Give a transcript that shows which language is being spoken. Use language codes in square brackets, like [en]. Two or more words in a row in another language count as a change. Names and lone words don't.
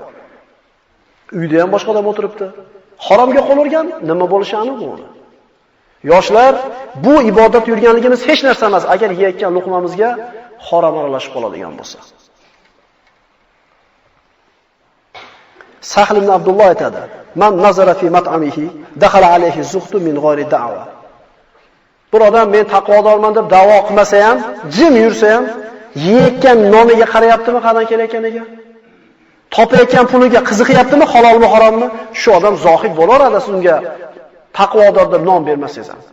[uz] Uyda ham boshqa odam o'tiribdi. Haromga qo'l urgan, nima bo'lishi aniq bu. Yoshlar, bu ibodat yurganligimiz hech narsa emas, agar yeyotgan luqmamizga harom aralashib qoladigan bo'lsa. Sahl ibn Abdulloh aytadi: [ar] "من نظر في مطعمه دخل عليه الزهد من غير دعوى." [uz] Bir odam men taqvodorman deb da'vo qilmasa ham, jim yursa ham, yeyotgan nomiga qarayaptimi, qanday kelayotganiga? Topayotgan puliga qiziqyaptimi, halolmi, harommi? Shu odam zohid bo'laveradi, siz unga taqvodor deb nom bermasangiz ham.